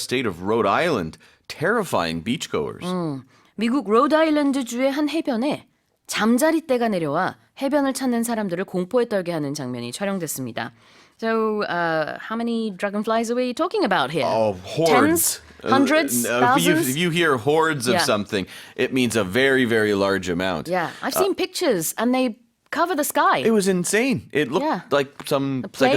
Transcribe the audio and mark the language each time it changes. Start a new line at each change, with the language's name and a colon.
English: state of Rhode Island, terrifying beachgoers.
Korean: 미국 로드아일랜드 주의 한 해변에 잠자리떼가 내려와 해변을 찾는 사람들을 공포에 떨게 하는 장면이 촬영됐습니다.
English: So, how many dragonflies are we talking about here? Oh, hordes. Tens? Hundreds? Thousands? If you hear hordes of Yeah. something, it means a very, very large amount. Yeah, I've seen pictures and they cover the sky. It was insane. It looked Yeah. like like plague a